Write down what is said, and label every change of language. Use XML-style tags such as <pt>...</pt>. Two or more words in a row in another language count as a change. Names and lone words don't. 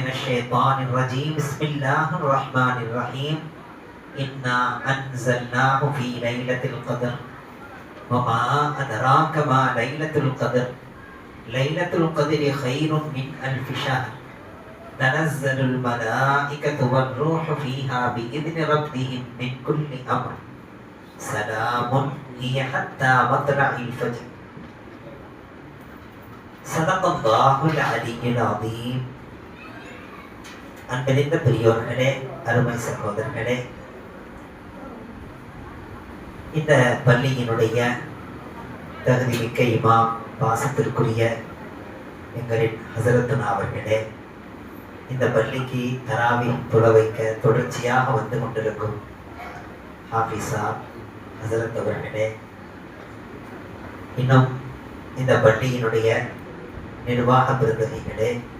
<ar>الشيطان الرجيم بسم الله الرحمن الرحيم إنا أنزلناه في ليلة القدر وما أدراك ما ليلة القدر ليلة القدر خير من ألف شهر تنزل الملائكة والروح فيها بإذن ربهم من كل أمر سلام هي حتى مطلع الفجر. صدق الله العلي العظيم.</ar> <ta>அன்பிலிந்த பெரியோர்களே, அருமை சகோதரர்களே, இந்த பள்ளியினுடைய தகுதிமிக்க இமாம், பாசத்திற்குரிய எங்களின் ஹசரத்துனா அவர்களே, இந்த பள்ளிக்கு தராவி தொழ வைக்க தொடர்ச்சியாக வந்து கொண்டிருக்கும் ஹாஃபிஸா ஹசரத் அவர்களே, இன்னும் இந்த பள்ளியினுடைய நிர்வாக பிரதிநிதிகளே,</ta>